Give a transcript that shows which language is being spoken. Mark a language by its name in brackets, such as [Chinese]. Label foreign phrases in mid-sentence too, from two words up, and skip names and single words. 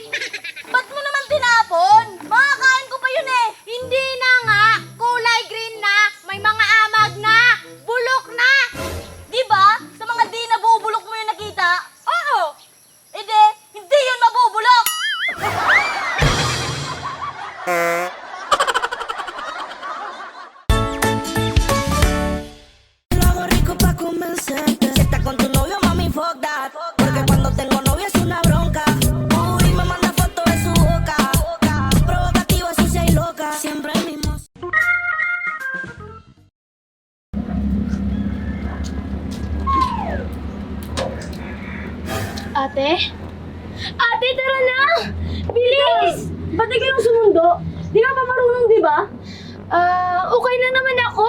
[Filipino] Ba't mo naman tinapon? Makakain ko pa yun, eh. Hindi na nga. Kulay green na. May mga amag na. Bulok na. Di ba? Sa mga di nabubulok mo yung nakita? Oo. Hindi yun mabubulok. [Spanish] Lo hago rico pa' convencerte. Si estás con tu novio, mami, [English] fuck that. [Spanish] Porque cuando tengo novio es una bronca. Uy, me manda fotos de su boca. Provocativa, sucia y loca. Siempre el mismo. [Filipino] Ate? Ate, tara na! Bilis! Ba't di kayong sumundo? Di ka pa marunong, di ba? Okay na naman ako.